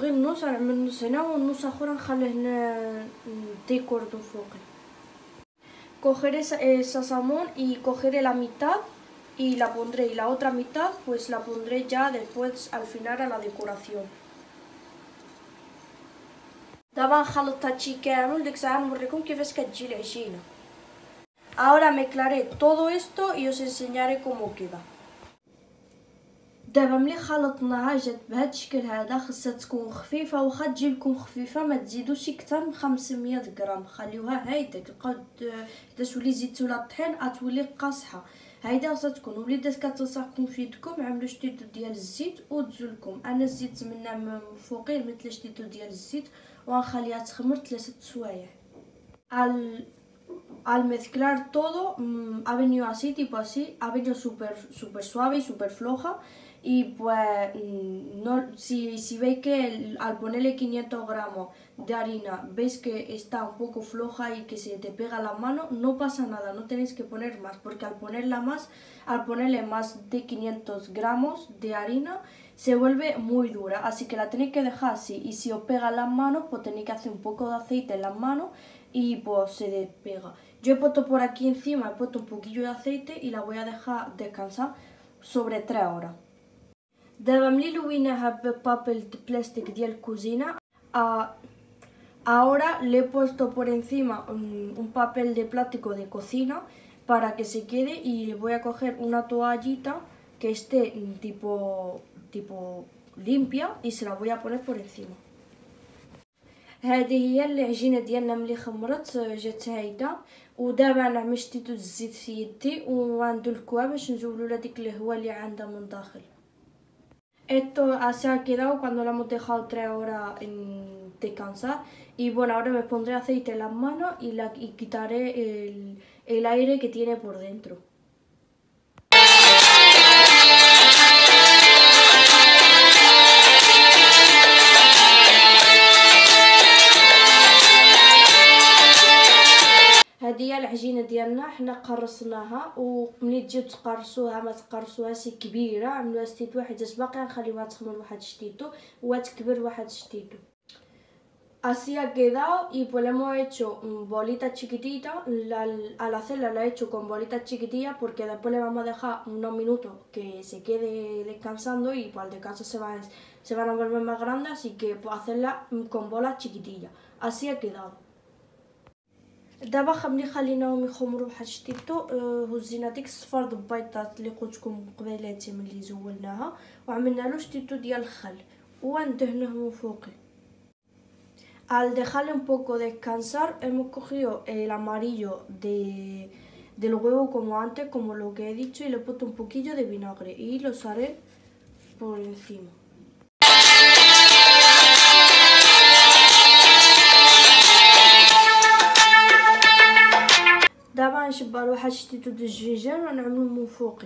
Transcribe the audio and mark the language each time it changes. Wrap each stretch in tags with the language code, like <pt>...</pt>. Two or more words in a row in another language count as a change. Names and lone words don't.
<ar>النص نعمل النص هنا والنص اخر نخليه هنا ديكور من فوقي.</ar> <es>Cogeré esa salmón y cogeré la mitad y la pondré, y la otra mitad pues la pondré ya después al final a la decoración.</es> <ar>طبعا خلطتها هادشي كامل، ديك الساعة نوريكم كيفاش كتجي العجينة.</ar> <es>Ahora mezclaré todo esto y os enseñaré cómo queda.</es> <ar>دابا ملي خلطناها جات بهذا الشكل هذا، خصها تكون خفيفه، واخا تجيلكم خفيفه ما تزيدوش اكثر من 500 غرام، خليوها هايداك. تلقاو اذا تولي زيدتو لها الطحين غتولي قاصحه. هايدا خصها تكون وليدات كتلصقكم في يدكم، عملوا شتيتو ديال الزيت ودزولكم. انا زدت منها من فوقي مثل شتيتو ديال الزيت وغنخليها تخمر 3 سوايع.</ar> <es>Al mezclar todo ha venido así, tipo así, ha venido súper suave y súper floja. Y pues no, si veis que al ponerle 500 gramos de harina veis que está un poco floja y que se te pega la mano, no pasa nada, no tenéis que poner más, porque al ponerle más de 500 gramos de harina se vuelve muy dura, así que la tenéis que dejar así. Y si os pega las manos, pues tenéis que hacer un poco de aceite en las manos y pues se despega. Yo he puesto por aquí encima, he puesto un poquillo de aceite y la voy a dejar descansar sobre 3 horas.</es> <ar>دابا ملي لويناها ببابل بلاستيك ديال الكوزينه،</ar> <es>ahora le he puesto por encima un papel de plástico de cocina para que se quede, y le voy a coger una toallita que esté tipo limpia y se la voy a poner por encima.</es> <ar>هذه هي العجينه ديالنا ملي خمرت جات هايده. ودابا انا مشتيتو الزيت في يدي وغندلكوها باش نزولو لها ديك الهواء اللي عندها من داخل.</ar> <es>Esto así ha quedado cuando lo hemos dejado 3 horas en descansar. Y bueno, ahora me pondré aceite en las manos y quitaré el aire que tiene por dentro.</es> <ar>هذه هي العجينه ديالنا، حنا قرصناها، وملي تجيو تقرصوها ما تقرصوهاش كبيره، عملوها شتيتو واحد حيت باقي نخليوها تخمر واحد شتيتو وتكبر واحد شتيتو.</ar> <es>Así ha quedado y pues le hemos hecho bolitas chiquititas. Al hacerla la he hecho con bolitas chiquitillas porque después le vamos a dejar unos minutos que se quede descansando y pues al descanso se van a volver más grandes, así que pues hacerla con bolas chiquitillas. Así ha quedado.</es> <ar>دابا ملي خليناهم يخمروا بواحد شتيتو، هزينا ديك الصفار د البيضات اللي قلتلكم قبيلاتي ملي زولناها وعملنا له شتيتو ديال الخل وندهنوه من فوقي.</ar> <es>Al dejarle un poco descansar hemos cogido el amarillo del huevo como antes, como lo que he dicho, y le he puesto un poquillo de vinagre y los haré por encima.</es> <ar>دابا نشبر واحد شتيتو د الجينجر ونعملو من فوقي.</ar>